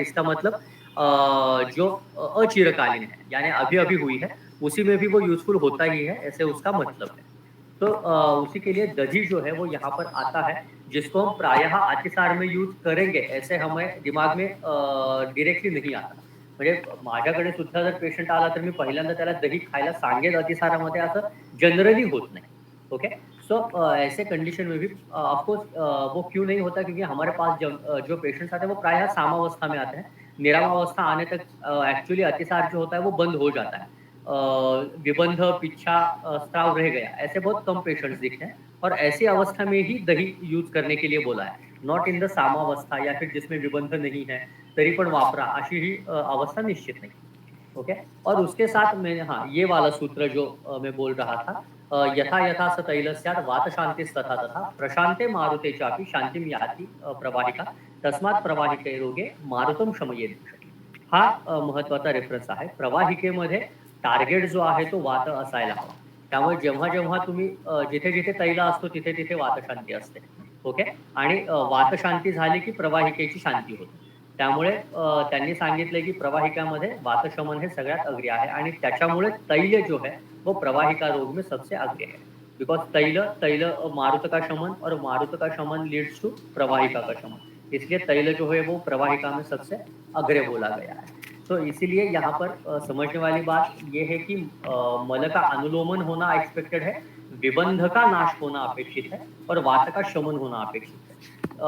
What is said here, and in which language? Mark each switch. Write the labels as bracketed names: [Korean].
[Hindi] इसका मतलब जो अचिरकालीन है, यानी अभी अभी हुई है, उसी में भी वो यूजफुल होता ही है, ऐसे उसका मतलब है। तो उसी के लिए दधी जो है वो यहाँ पर आता है, जिसको हम प्रायः अतिसार में यूज करेंगे, ऐसे हमें दिमाग में डिरेक्टली नहीं आता। [Marathi] म्हणजे माझ्याकडे सुद्धा जर पेशंट आला, तर मी पहिल्यांदा त्याला दही खायला सांगेल अतिसारामध्ये, असं [Hindi] जनरली होता नहीं। ओके, सो ऐसे कंडीशन में भी ऑफ कोर्स वो क्यों नहीं होता, क्योंकि हमारे पास जो पेशेंट्स आते हैं वो प्रायः सामावस्था में आते हैं। निरामावस्था आने तक एक्चुअली अतिसार जो होता है वो बंद हो जाता है। विबंध, पिच्छा, स्राव रह गया, ऐसे बहुत कम पेशेंट्स दिखते हैं और ऐसी अवस्था में ही दही यूज करने के लिए बोला है। [English] not in the [Hindi] सामावस्था या फिर जिसमें विबंध नहीं है [Marathi] तरी पण वापरा, अशी ही अवस्था निश्चित [Hindi] नहीं। ओके, और उसके साथ मैंने हाँ ये वाला सूत्र जो मैं बोल रहा था, [Sanskrit] यथा यथा स तैलस्यात् वात शांतिस्तथा तथा प्रशांते मारुते चापि शांतिं याति प्रवाहिका तस्मात् प्रवाहिके रोगे मारुतम शमयेत् दिशती। [Marathi] हा महत्वाचा रेफरन्स आहे। प्रवाहिकेमध्ये टार्गेट जो आहे तो वात असायला हवा। त्यामुळे जेव्हा जेव्हा तुम्ही जिथे जिथे तैल असतो तिथे तिथे वातशांती असते। ओके, आणि वातशांती झाली की प्रवाहिकेची शांती होते। त्यामुळे त्यांनी सांगितलं की प्रवाहिकामध्ये वातशमन हे सगळ्यात अग्री आहे आणि त्याच्यामुळे [Hindi] तैल जो है वो प्रवाहिका रोग में सबसे आगे है। बिकॉज तैल तैल मारुत का शमन और मारुत का शमन लीड्स टू प्रवाहिका का शमन, इसलिए तैल जो है वो प्रवाहिका में सबसे अग्रे बोला गया है। तो इसीलिए यहाँ पर समझने वाली बात ये है कि मल का अनुलोमन होना एक्सपेक्टेड है, विबंध का नाश होना अपेक्षित है और वात का शमन होना अपेक्षित है।